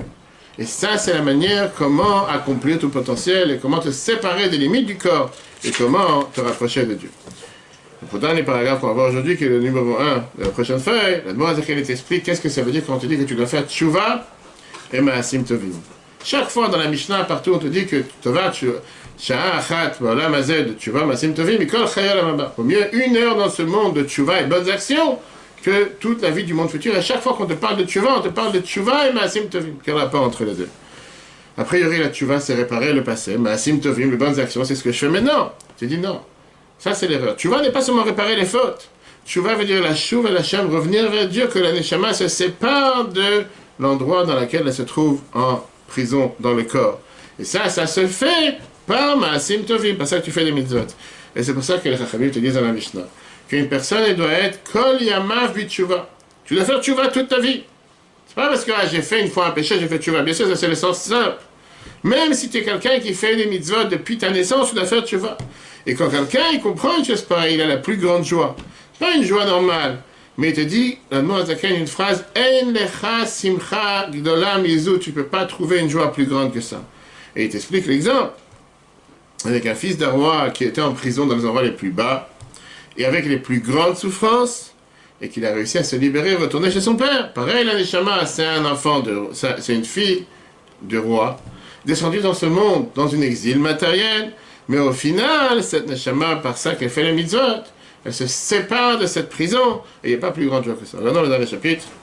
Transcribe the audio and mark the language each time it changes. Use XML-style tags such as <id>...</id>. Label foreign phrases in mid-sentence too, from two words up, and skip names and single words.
<fr>Et ça, c'est la manière comment accomplir tout potentiel et comment te séparer des limites du corps et comment te rapprocher de Dieu. Le dernier paragraphe qu'on va voir aujourd'hui, qui est le numéro 1 de la prochaine feuille, la Admor HaZaken t'explique qu'est-ce que ça veut dire quand on te dit que tu dois faire tchouva et</fr> <he>מעשים טובים.</he> <fr>Chaque fois dans la Mishnah, partout, on te dit que</fr> <he>טובה שעה אחת בעולם הזה,</he> <fr>de</fr> <he>תשובה מעשים טובים מכל חיי העולם הבא.</he> <fr>Au mieux, 1 heure dans ce monde de tchouva et bonnes actions que toute la vie du monde futur. Et chaque fois qu'on te parle de tchouva, on te parle de tchouva et</fr> <he>מעשים טובים.</he> <fr>Quel rapport entre les deux? A priori, la tchouva, c'est réparer le passé.</fr> <he>מעשים טובים,</he> <fr>les bonnes actions, c'est ce que je fais maintenant. Tu dis non. Ça, c'est l'erreur. Tchouva n'est pas seulement réparer les fautes. Tchouva veut dire</fr> <he>לשובה לה,</he> <fr>revenir vers Dieu, que la neshama se sépare de l'endroit dans lequel elle se trouve en prison, dans le corps. Et ça se fait par</fr> <he>מעשים טובים,</he> <fr>par ça que tu fais des mitzvot. Et c'est pour ça que les Chachamim te disent dans la Mishnah qu'une personne, elle doit être</fr> <he>כל ימיו בתשובה.</he> <fr>Tu dois faire tchouva toute ta vie. C'est pas parce que j'ai fait une fois un péché, j'ai fait tchouva. Bien sûr, ça c'est le sens simple. Même si tu es quelqu'un qui fait des mitzvot depuis ta naissance, tu dois faire tchouva. Et quand quelqu'un, il comprend une chose pareille, il a la plus grande joie. Pas une joie normale. Mais il te dit, l'Admor Zaken, une phrase,</fr> <he>אין לך שמחה גדולה מזו,</he> <fr>tu ne peux pas trouver une joie plus grande que ça. Et il t'explique l'exemple. Avec un fils d'un roi qui était en prison dans les endroits les plus bas, et avec les plus grandes souffrances, et qu'il a réussi à se libérer et retourner chez son père. Pareil, la Neshama, c'est un enfant, c'est une fille du roi, descendue dans ce monde, dans un exil matériel, mais au final, cette Neshama, par ça qu'elle fait les mitzvot, elle se sépare de cette prison, et il n'y a pas plus grande joie que ça. Regardons le dernier chapitre.</fr>